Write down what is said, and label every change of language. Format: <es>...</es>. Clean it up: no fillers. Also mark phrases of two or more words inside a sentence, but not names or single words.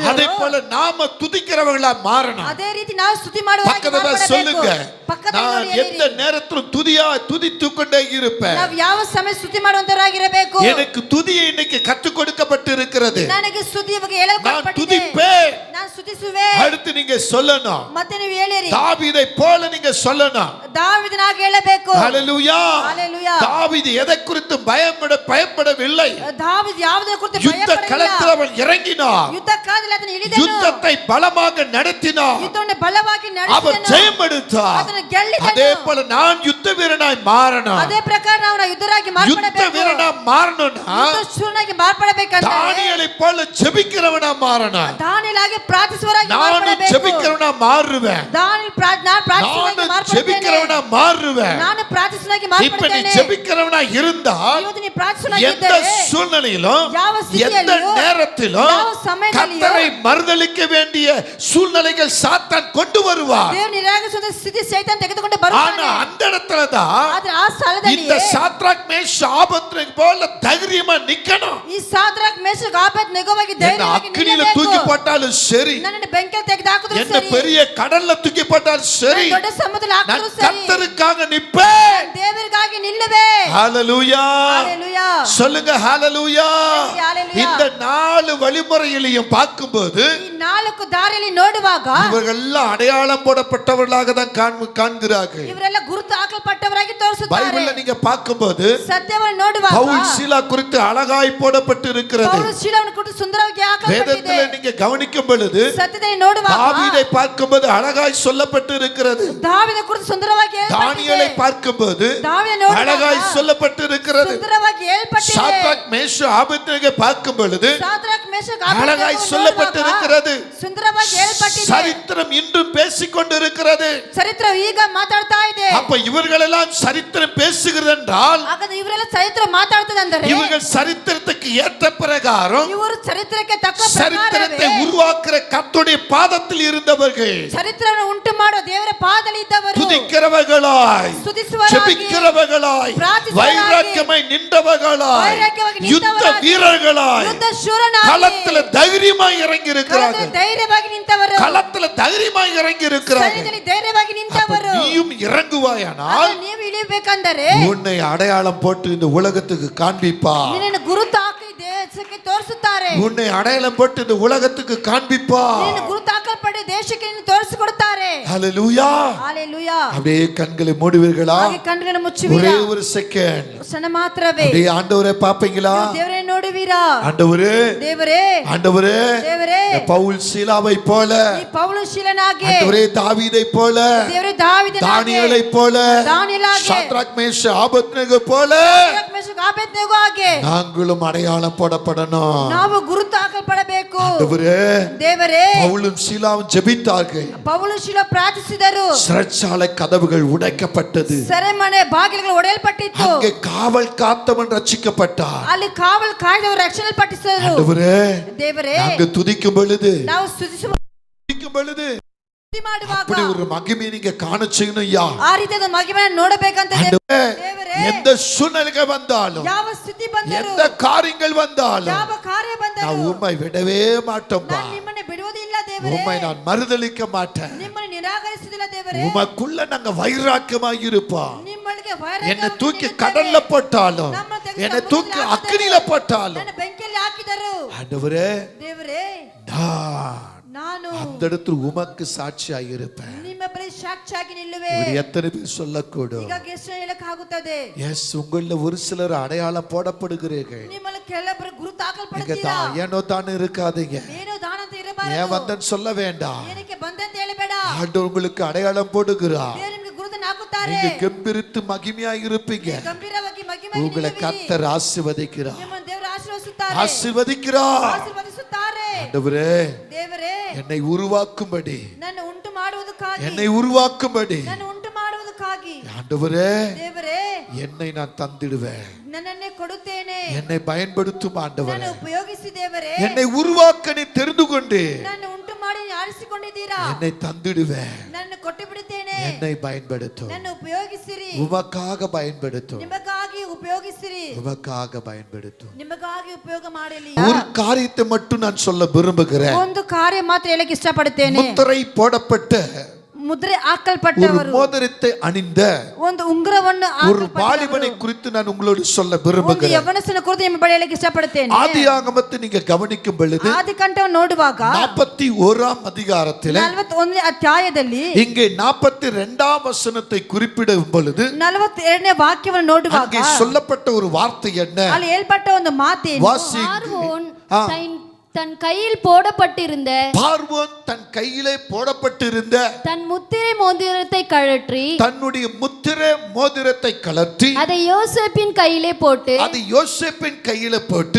<ta>அதே போல நாம துதிக்கிறவங்களா மாறணும்.</ta> <kn>ಅದೇ ರೀತಿ ನಾವು ಸ್ತುತಿ ಮಾಡುವಾಗ</kn> <ta>பக்கத்துல சொல்லுங்க, நான் எந்த நேரத்திலும் துதித்துக் கொண்டே இருப்பேன்.</ta> <kn>ನಾವು ಯಾವ ಸಮಯ ಸ್ತುತಿ ಮಾಡುವಂತರಾಗಿರಬೇಕು.</kn> <ta>எனக்கு துதியை இன்னைக்கு கற்றுக் கொடுக்கப்பட்டு இருக்கிறது.</ta> <kn>ನನಗೆ ಸ್ತುತಿ ಬಗ್ಗೆ</kn> <ta>நான்</ta> <kn>ಹೇಳಲ್ಪಟ್ಟಿದೆ.</kn> <ta>துதிப்பேன்.</ta> <kn>ನಾನು ಸ್ತುತಿಸುವೆ.</kn> <ta>அடுத்து நீங்க சொல்லணும்.</ta> <kn>ಮತ್ತೆ ನೀವು ಹೇಳಿರಿ.</kn> <ta>தாவீதை போல நீங்க சொல்லணும்.</ta> <kn>ದಾವೀದನಾಗಿ ಹೇಳಬೇಕು.</kn> <ta>ஹalleluya.</ta> <kn>ஹalleluya.</kn> <ta>தாவீது எதை குறித்து பயப்படவில்லை.</ta> <kn>ದಾವೀದ ಯಾವುದರ ಕುರಿತು</kn> <ta>யுத்த களத்தில் அவன் இறங்கினான்.</ta> <kn>ಯುದ್ಧ ಕಾಲದಲ್ಲಿ ಅದನ್ನು ಹಿಡಿದನು.</kn> <ta>யுத்தத்தை பலமாக நடத்தினான்.</ta> <kn>ಯುದ್ಧವನ್ನು ಬಲವಾಗಿ</kn> <ta>அவர்</ta> <kn>ನಡೆಸಿದನು.</kn> <ta>ஜெயம் எடுத்தார்.</ta> <kn>ಅದನ್ನು ಗೆಲ್ಲಿದನು.</kn> <ta>அதே போல நான் யுத்த வீரனாய் மாறணும்.</ta> <kn>ಅದೇ ಪ್ರಕಾರ ನಾವು ಯುದ್ಧರಾಗಿ</kn> <ta>யுத்த</ta> <kn>ಮಾರ್ಪಡಬೇಕು.</kn> <ta>வீரனா மாறணும்னா</ta> <kn>ಯುದ್ಧಶೂರನಾಗಿ ಮಾರ್ಪಡಬೇಕಂತ</kn> <ta>தானியேலை போல ஜெபிக்கிறவனா மாறணும்.</ta> <kn>ದಾನಿಯೇಲಾಗಿ ಪ್ರಾರ್ಥಿಸುವವರಾಗಿ</kn> <ta>நான்</ta> <kn>ಮಾರ್ಪಡಬೇಕು.</kn> <ta>ஜெபிக்கிறவனா மாறுவேன்.</ta> <kn>ನಾನು ಪ್ರಾರ್ಥಿಸುವವನಾಗಿ</kn> <ta>நான்</ta> <kn>ಮಾರ್ಪಡುತ್ತೇನೆ.</kn> <ta>ஜெபிக்கிறவனா மாறுவேன்.</ta> <kn>ನಾನು ಪ್ರಾರ್ಥಿಸುವವನಾಗಿ</kn> <ta>இப்ப நீ</ta> <kn>ಮಾರ್ಪಡುತ್ತೇನೆ.</kn> <ta>ஜெபிக்கிறவனா இருந்தால்</ta> <kn>ಇವತ್ತು ನೀ ಪ್ರಾರ್ಥಿಸುವವನಾಗಿ</kn> <ta>எந்த</ta> <kn>ಇದ್ದರೆ</kn> <ta>சூழ்நிலையிலும்</ta> <kn>ಯಾವ</kn> <ta>எந்த</ta> <kn>ಸ್ಥಿತಿಯಲ್ಲಿಯೂ</kn> <ta>நேரத்திலும்</ta> <kn>ಯಾವ ಸಮಯದಲ್ಲಿಯೂ</kn> <ta>கர்த்தரை மறுதலிக்க வேண்டிய சூழ்நிலைகள் சாத்தான் கொண்டு வருவார்.</ta> <kn>ದೇವರು ನಿರಾಕರಿಸುವ ಸ್ಥಿತಿ ಸೈತಾನ್ ತೆಗೆದುಕೊಂಡು</kn> <ta>ஆனா</ta> <kn>ಬರುತ್ತಾನೆ.</kn> <ta>அந்த இடத்துல தான்</ta> <kn>ಆದ್ರೆ ಆ ಸ್ಥಳದಲ್ಲಿ</kn> <ta>இந்த சாத்ராக் மேஷாக் ஆபேத்நேகோ போல தைரியமா நிக்கணும்.</ta> <kn>ಈ ಸಾದ್ರಾಕ್ ಮೇಷಕ್ ಆಬೇದ್ನೆಗೋವಾಗಿ</kn> <ta>என்ன</ta> <kn>ಧೈರ್ಯವಾಗಿ</kn> <ta>அக்கினியில தூக்கி போட்டாலும் சரி,</ta> <kn>ನನ್ನನ್ನು ಬೆಂಕಿಯಲ್ಲಿ ತೆಗೆದು ಹಾಕಿದ್ರು</kn> <ta>என்ன</ta> <kn>ಸರಿ,</kn> <ta>பெரிய கடல்ல தூக்கி போட்டாலும் சரி,</ta> <kn>ನನ್ನ ದೊಡ್ಡ ಸಮುದ್ರದಲ್ಲಿ</kn> <ta>நான்</ta> <kn>ಹಾಕಿದ್ರು ಸರಿ,</kn> <ta>கர்த்தருக்காக நிப்பேன்.</ta> <kn>ದೇವರಿಗಾಗಿ ನಿಲ್ಲುವೆ.</kn> <ta>ஹalleluya.</ta> <kn>ஹalleluya.</kn> <ta>சொல்லுங்க ஹalleluya.</ta> <kn>ஹalleluya.</kn> <ta>இந்த 4 வழிமுறையிலையும் பார்க்கும்போது</ta> <kn>ಈ 4 ದಾರಿಯಲ್ಲಿ ನೋಡುವಾಗ</kn> <ta>இவர்கள் எல்லாம் அடையாளம் போடப்பட்டவர்களாக தான் காண்கிறார்கள்.</ta> <kn>ಇವರೆಲ್ಲ ಗುರುತು ಹಾಕಲ್ಪಟ್ಟವರಾಗಿ ತೋರಿಸುತ್ತಾರೆ.</kn> <ta>பைபிள்ல நீங்க பார்க்கும்போது</ta> <kn>ಸತ್ಯವನ್ನು ನೋಡುವಾಗ</kn> <ta>பவுல் சீலா குறித்து அழகாய் போடப்பட்டு இருக்கிறது.</ta> <kn>ಪೌಲ ಶೀಲವನ್ನು ಕುರಿತು ಸುಂದರವಾಗಿ ಹಾಕಲ್ಪಟ್ಟಿದೆ.</kn> <ta>வேதத்துல நீங்க கவனிக்கும் பொழுது</ta> <kn>ಸತ್ಯದಲ್ಲಿ ನೋಡುವಾಗ</kn> <ta>தாவீதை பார்க்கும்போது அழகாய் சொல்லப்பட்டு இருக்கிறது.</ta> <kn>ದಾವೀದನ ಕುರಿತು ಸುಂದರವಾಗಿ</kn> <ta>தானியேலை</ta> <kn>ಹೇಳಲ್ಪಟ್ಟಿದೆ.</kn> <ta>பார்க்கும்போது</ta> <kn>ದಾವೀದನ ನೋಡುವಾಗ</kn> <ta>அழகாய் சொல்லப்பட்டு இருக்கிறது.</ta> <kn>ಸುಂದರವಾಗಿ ಹೇಳಲ್ಪಟ್ಟಿದೆ.</kn> <ta>சாத்ராக் மேஷாக் ஆபேத்நேகோ பார்க்கும் பொழுது</ta> <kn>ಸಾದ್ರಾಕ್ ಮೇಷಕ್</kn> <ta>அழகாய்</ta> <kn>ಆಬೇದ್ನೆಗೋ</kn> <ta>சொல்லப்பட்டு</ta> <kn>ನೋಡುವಾಗ</kn> <ta>இருக்கிறது.</ta> <kn>ಸುಂದರವಾಗಿ ಹೇಳಲ್ಪಟ್ಟಿದೆ.</kn> <ta>சரித்திரம் இன்றும் பேசிக்கொண்டு இருக்கிறது.</ta> <kn>ಚರಿತ್ರ ಈಗ ಮಾತಾಡ್ತಾ ಇದೆ.</kn> <ta>அப்ப இவர்கள் எல்லாம் சரித்திரம் பேசுகிறது என்றால்</ta> <kn>ಹಾಗಾದ್ರೆ ಇವರೆಲ್ಲ ಚರಿತ್ರ ಮಾತಾಡ್ತದೆ ಅಂದರೆ</kn> <ta>இவர்கள் சரித்திரத்துக்கு ஏற்ற பிரகாரம்</ta> <kn>ಇವರು ಚರಿತ್ರಕ್ಕೆ ತಕ್ಕ</kn> <ta>சரித்திரத்தை</ta> <kn>ಪ್ರಕಾರವೇ</kn> <ta>உருவாக்குற கர்த்தருடைய பாதத்தில் இருந்தவர்கள்,</ta> <kn>ಚರಿತ್ರವನ್ನು ಉಂಟು ಮಾಡುವ ದೇವರ ಪಾದದಲ್ಲಿ ಇದ್ದವರು,</kn> <ta>துதிக்கிறவர்களாய்,</ta> <kn>ಸ್ತುತಿಸುವವರಾಗಿ,</kn> <ta>ஜெபிக்கிறவர்களாய்,</ta> <kn>ಪ್ರಾರ್ಥಿಸುವವರಾಗಿ,</kn> <ta>வைராக்கியமாய் நின்றவர்களாய்,</ta> <kn>ವೈರಾಗ್ಯವಾಗಿ</kn> <ta>யுத்த</ta> <kn>ನಿಂತವರಾಗಿ,</kn> <ta>வீரர்களாய்,</ta> <kn>ಯುದ್ಧ ಶೂರನಾಗಿ,</kn> <ta>களத்துல தைரியமாய் இறங்கி</ta> <kn>ಕಳದಲ್ಲಿ</kn> <ta>இருக்கிறார்கள்.</ta> <kn>ಧೈರ್ಯವಾಗಿ ನಿಂತವರು,</kn> <ta>களத்துல தைரியமாய் இறங்கி இருக்கிறார்கள்.</ta> <kn>ಸೈನ್ಯದಲ್ಲಿ ಧೈರ್ಯವಾಗಿ ನಿಂತವರು.</kn> <ta>நீயும் இறங்குவாயானால்</ta> <kn>ಆಗ ನೀವು ಇಳಿಬೇಕಂದರೆ</kn> <ta>உன்னை அடையாளம் போட்டு இந்த உலகத்துக்கு காண்பிப்பா.</ta> <kn>ನಿನ್ನನ್ನು ಗುರುತು ಹಾಕಿ ದೇಶಕ್ಕೆ ತೋರಿಸುತ್ತಾರೆ.</kn> <ta>உன்னை அடையாளம் போட்டு இந்த உலகத்துக்கு காண்பிப்பா.</ta> <kn>ನಿನ್ನನ್ನು ಗುರುತು ಹಾಕಲ್ಪಡಿ ದೇಶಕ್ಕೆ ನಿನ್ನ ತೋರಿಸಿಕೊಡುತ್ತಾರೆ.</kn> <ta>ஹalleluya.</ta> <kn>ஹalleluya.</kn> <ta>அப்படியே கண்களை மூடுவீர்களா?</ta> <kn>ಹಾಗೆ ಕಣ್ಣುಗಳನ್ನು ಮುಚ್ಚುವಿರಾ?</kn> <ta>ஒரே ஒரு செகண்ட்</ta> <kn>ಕ್ಷಣ ಮಾತ್ರವೇ</kn> <ta>அப்படியே ஆண்டவரை பாப்பீங்களா?</ta> <kn>ದೇವರೇ ನೋಡುವಿರಾ?</kn> <ta>ஆண்டவரே,</ta> <kn>ದೇವರೇ,</kn> <ta>ஆண்டவரே,</ta> <kn>ದೇವರೇ,</kn> <ta>பவுல் சீலாவை போல,</ta> <kn>ಈ ಪೌಲ ಶೀಲನಾಗೆ,</kn> <ta>ஆண்டவரே தாவீதை போல,</ta> <kn>ದೇವರೇ ದಾವೀದನಾಗೆ,</kn> <ta>தானியேலை போல,</ta> <kn>ದಾನಿಯೇಲಾಗೆ,</kn> <ta>சாத்ராக் மேஷாக் ஆபேத்நேகோ போல</ta> <kn>ಸಾದ್ರಾಕ್ ಮೇಷಕ್ ಆಬೇದ್ನೆಗೋ ಹಾಗೆ</kn> <ta>நாங்களும் அடையாளம் போடப்படணும்.</ta> <kn>ನಾವು ಗುರುತು ಹಾಕಲ್ಪಡಬೇಕು.</kn> <ta>ஆண்டவரே,</ta> <kn>ದೇವರೇ,</kn> <ta>பவுலும் சீலாவும் ஜெபித்தார்கள்.</ta> <kn>ಪೌಲ ಶೀಲ ಸನ್ನಿಧಿಯಲ್ಲಿ ಪ್ರಾರ್ಥಿಸಿದರು.</kn> <ta>சிறைச்சாலை கதவுகள் உடைக்கப்பட்டது.</ta> <kn>ಸೆರೆಮನೆ ಬಾಗಿಲುಗಳು ಒಡೆಯಲ್ಪಟ್ಟಿತ್ತು.</kn> <ta>அங்கே காவல் காத்தவன் ரட்சிக்கப்பட்டார்.</ta> <kn>ಅಲ್ಲಿ ಕಾವಲು ಕಾಯ್ದವರು ರಕ್ಷಣೆಲ್ಪಟ್ಟಿದ್ದರು.</kn> <ta>ஆண்டவரே,</ta> <kn>ದೇವರೇ,</kn> <ta>நாங்க துதிக்கும் பொழுது</ta> <kn>ನಾವು ಸ್ತುತಿಸುವ ಮಾಡುವಾಗ</kn> <ta>அப்படி ஒரு மகிமையை நீங்க காண செய்யணும் ஐயா.</ta> <kn>ಆ ರೀತಿಯಾದ ಮಹಿಮೆಯನ್ನು ನೋಡಬೇಕಂತ</kn> <ta>ஆண்டவரே,</ta> <kn>ದೇವರೇ,</kn> <ta>எந்த சூழ்நிலைகள் வந்தாலும்</ta> <kn>ಯಾವ ಸ್ಥಿತಿ ಬಂದರೂ</kn> <ta>எந்த காரியங்கள் வந்தாலும்</ta> <kn>ಯಾವ ಕಾರ್ಯ ಬಂದರೂ</kn> <ta>நான் உம்மை விடவே மாட்டோம்பா.</ta> <kn>ನಾನು ನಿಮ್ಮನ್ನು ಬಿಡುವುದಿಲ್ಲ ದೇವರೇ.</kn> <ta>உம்மை நான் மறுதலிக்க மாட்டேன்.</ta> <kn>ನಿಮ್ಮನ್ನು ನಿರಾಕರಿಸುವುದಿಲ್ಲ ದೇವರೇ.</kn> <ta>உமக்குள்ள நாங்க வைராக்கியமாய் இருப்போம்.</ta> <kn>ನಿಮ್ಮೊಳಗೆ</kn> <ta>என்னை தூக்கி கடல்ல போட்டாலும் என்னை தூக்கி அக்கினியில போட்டாலும்</ta> <kn>ನನ್ನ ಬೆಂಕಿಯಲ್ಲಿ ಹಾಕಿದರು.</kn> <ta>ஆண்டவரே,</ta> <kn>ದೇವರೇ, ನಾನು</kn> <ta>அந்த இடத்துல உமக்கு சாட்சியாய் இருப்பேன்.</ta> <kn>ನಿಮ್ಮ ಬಳಿ ಸಾಕ್ಷಿಯಾಗಿ ನಿಲ್ಲುವೆ.</kn> <ta>இப்படி எத்தனை பேர் சொல்லக்கூடும்?</ta> <kn>ಹೀಗಾಗಿ ಎಷ್ಟು ಹೇಳಕ್ಕಾಗುತ್ತದೆ?</kn> <ta>எஸ், உங்கள ஒரு சிலர் அடையாளம் போடப்படுகிறீர்கள்.</ta> <kn>ನಿಮ್ಮಲ್ಲಿ ಕೆಲವರು ಗುರುತು</kn> <ta>நீங்க</ta> <kn>ಹಾಕಲ್ಪಡುತ್ತೀರಾ.</kn> <ta>ஏனோ தானே இருக்காதீங்க.</ta> <kn>ಏನೋ ದಾನ ಅಂತ</kn> <ta>ஏன்</ta> <kn>ಇರಬಾರದು.</kn> <ta>வந்தேன்னு சொல்ல வேண்டாம்.</ta> <kn>ಏನಕ್ಕೆ ಬಂದಂತ ಹೇಳಬೇಡ.</kn> <ta>ஆண்டவர் உங்களுக்கு அடையாளம் போடுகிறார்.</ta> <kn>ದೇವರು ನಿಮಗೆ ಗುರುತನ್ನು ಹಾಕುತ್ತಾರೆ.</kn> <ta>நீங்க கெம்பீரித்து மகிமையாய் இருப்பீங்க.</ta> <kn>ಗಂಭೀರವಾಗಿ ಮಹಿಮೆಯಾಗಿ</kn> <ta>உங்களை</ta> <kn>ನಿಲ್ಲುವಿರಿ.</kn> <ta>கர்த்தர் ஆசீர்வதிக்கிறார்.</ta> <kn>ನಿಮ್ಮನ್ನು ದೇವರು ಆಶೀರ್ವದಿಸುತ್ತಾರೆ.</kn> <ta>ஆசீர்வதிக்கிறார்.</ta> <kn>ಆಶೀರ್ವದಿಸುತ್ತಾರೆ.</kn> <ta>ஆண்டவரே,</ta> <kn>ದೇವರೇ,</kn> <ta>என்னை உருவாக்கும்படி,</ta> <kn>ನನ್ನ ಉಂಟು ಮಾಡುವುದಕ್ಕಾಗಿ,</kn> <ta>என்னை உருவாக்கும்படி</ta> <kn>ನನ್ನ ಉಂಟು ಮಾಡುವುದಕ್ಕಾಗಿ,</kn> <ta>ஆண்டவரே,</ta> <kn>ದೇವರೇ,</kn> <ta>என்னை நான் தந்திடுவேன்.</ta> <kn>ನನ್ನನ್ನೇ ಕೊಡುತ್ತೇನೆ.</kn> <ta>என்னை பயன்படுத்தும் ஆண்டவரே.</ta> <kn>ನಾನು ಉಪಯೋಗಿಸಿ ದೇವರೇ.</kn> <ta>என்னை உருவாக்க நீ தெரிந்து கொண்டு</ta> <kn>ನನ್ನ ಉಂಟು ಮಾಡಿ ಆರಿಸಿಕೊಂಡಿದ್ದೀರಾ.</kn> <ta>என்னை தந்திடுவேன்.</ta> <kn>ನನ್ನ ಕೊಟ್ಟು ಬಿಡುತ್ತೇನೆ.</kn> <ta>என்னை பயன்படுத்தும்.</ta> <kn>ನನ್ನ ಉಪಯೋಗಿಸಿರಿ.</kn> <ta>உமக்காக பயன்படுத்தும்.</ta> <kn>ನಿಮಗಾಗಿ ಉಪಯೋಗಿಸಿರಿ.</kn> <ta>உமக்காக பயன்படுத்தும்.</ta> <kn>ನಿಮಗಾಗಿ ಉಪಯೋಗ ಮಾಡಲಿ.</kn> <ta>ஒரு காரியத்தை மட்டும் நான் சொல்ல விரும்புகிறேன்.</ta> <kn>ಒಂದು ಕಾರ್ಯ ಮಾತ್ರ ಹೇಳಕ್ಕೆ ಇಷ್ಟಪಡುತ್ತೇನೆ.</kn> <ta>முத்திரை போடப்பட்ட</ta> <kn>ಮುದ್ರೆ</kn> <ta>ஒரு</ta> <kn>ಹಾಕಲ್ಪಟ್ಟವರು,</kn> <ta>மோதிரத்தை அணிந்த</ta> <kn>ಒಂದು ಉಂಗುರವನ್ನು</kn> <ta>ஒரு வாலிபனை குறித்து நான் உங்களோடு சொல்ல</ta> <kn>ಒಂದು</kn> <ta>விரும்புகிறேன்.</ta> <kn>ಯವನಸ್ಥನ ಕುರಿತು ನಿಮ್ಮ ಬಳಿ ಹೇಳಕ್ಕೆ ಇಷ್ಟಪಡುತ್ತೇನೆ.</kn> <ta>ஆதியாகமத்தை நீங்க கவனிக்கும் பொழுது</ta> <kn>ಆದಿಕಾಂಡವನ್ನು ನೋಡುವಾಗ</kn> <ta>41ஆம் அதிகாரத்திலே</ta> <kn>41ನೇ ಅಧ್ಯಾಯದಲ್ಲಿ</kn> <ta>இங்கே 42ஆம் வசனத்தை குறிப்பிடும் பொழுது</ta> <kn>42ನೇ ವಾಕ್ಯವನ್ನು ನೋಡುವಾಗ</kn> <ta>அங்கே சொல்லப்பட்ட ஒரு வார்த்தை என்ன?</ta> <kn>ಅಲ್ಲಿ ಹೇಳ್ಪಟ್ಟ ಒಂದು ಮಾತೇನು?</kn> <ta>பார்வோன் தன் கையில் போடப்பட்டிருந்த பார்வோன் தன் கையிலே போடப்பட்டிருந்த தன் முத்திரை மோதிரத்தை கழற்றி தன்னுடைய முத்திரை மோதிரத்தை கலற்றி அதை யோசேப்பின் கையிலே போட்டு அதை யோசேப்பின் கையில போட்டு</ta>